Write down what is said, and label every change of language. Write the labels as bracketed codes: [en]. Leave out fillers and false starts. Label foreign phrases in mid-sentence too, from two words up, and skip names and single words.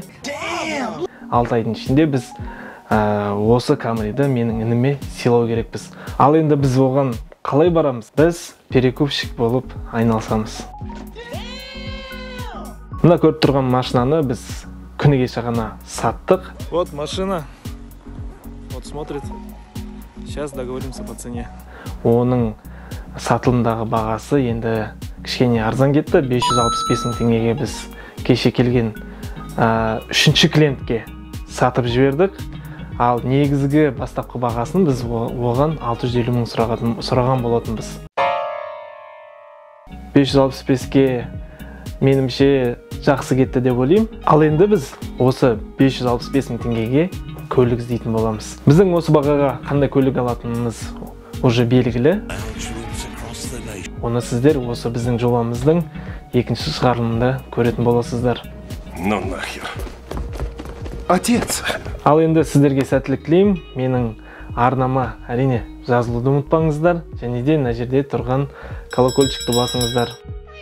[kk] 6 айдың ішінде біз осы Камриді менің ініме сыйлау керекпіз. Ал енді біз оған қалай барамыз? Біз перекупщик болып айналысамыз. Мына көріп тұрған машинаны біз күні кеше ғана саттық. [ru] Вот машина. Вот смотрит. Сейчас договоримся по цене. [kk] Оның сатылымдағы бағасы енді кішкене арзан кетті. 565 мың теңгеге біз кеше келген үшінші клиентке сатып жібердік. Ал негізгі бастапқы бағасын біз оған 650 мың сұраған болатынбыз. 565-ке менімше жақсы кетті деп ойлаймын. Ал енді біз осы 565 мың теңгеге көлік іздейтін боламыз. Біздің осы бағаға қандай көлік алатынымыз уже белгілі. Оны сіздер осы біздің жобамыздың екінші шығарылымында көретін боласыздар. [ru] Ну нахер. Отец! [kk] Ал енді сіздерге сәттілік тілеймін. Менің арнама әрине жазылуды ұмытпаңыздар. Және де мына жерде тұрған колокольчикті басыңыздар.